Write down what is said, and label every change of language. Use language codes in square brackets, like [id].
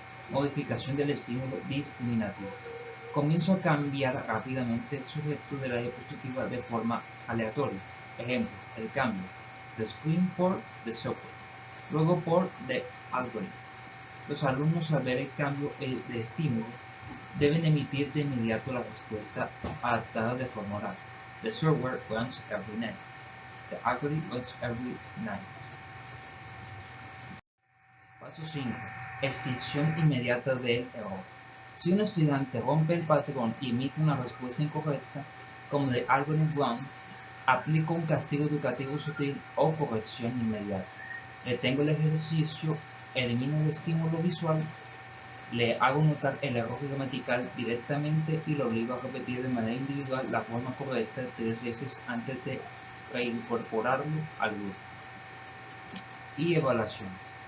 [es] Modificación del estímulo discriminativo. Comienzo a cambiar rápidamente el sujeto de la diapositiva de forma aleatoria. Ejemplo, el cambio: [en] the screen [es] por [en] the software, [es] luego por [en] the algorithm. [es] Los alumnos, al ver el cambio de estímulo, deben emitir de inmediato la respuesta adaptada de forma oral. [en] The software runs every night. The algorithm runs every night. [es] Paso 5. Extinción inmediata del error. Si un estudiante rompe el patrón y emite una respuesta incorrecta, como [en] the algorithm run, [es] aplico un castigo educativo sutil o corrección inmediata. Detengo el ejercicio, elimino el estímulo visual, le hago notar el error gramatical directamente y lo obligo a repetir de manera individual la forma correcta 3 veces antes de reincorporarlo al grupo. Y evaluación.